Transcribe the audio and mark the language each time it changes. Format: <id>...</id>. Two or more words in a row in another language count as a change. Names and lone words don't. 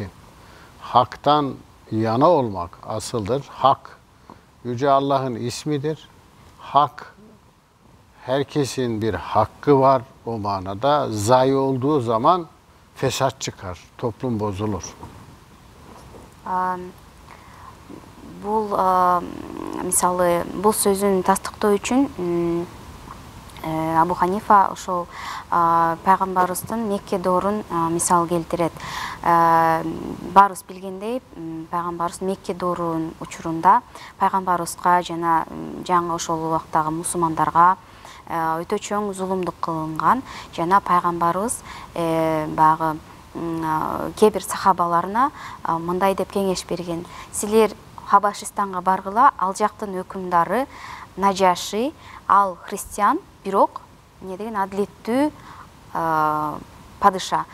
<tr>Haktan yana olmak asıldır. Hak, Yüce Allah'ın ismidir. Hak, herkesin bir hakkı var o manada. Zayi olduğu zaman fesat çıkar, toplum bozulur.</tr> <ky>Мисалы, бул сөзүн тастыктоо үчүн Абу Ханифа ошол пайгамбарыбыздын Мекке доорун мисал келтирет. Баарыбыз билгендей, пайгамбарыбыз Мекке доорунун учурунда пайгамбарыбызга жана жаңы ошол убактагы мусулмандарга өтө чоң зулумдук кылынган, жана пайгамбарыбыз багы кээ бир сахабаларына мындай деп кеңеш берген: силер Хабашистанга баргыла, ал жактын өкүмдары Нажаши, ал христиан, бирок эмне деген адилеттүү падыша.</ky>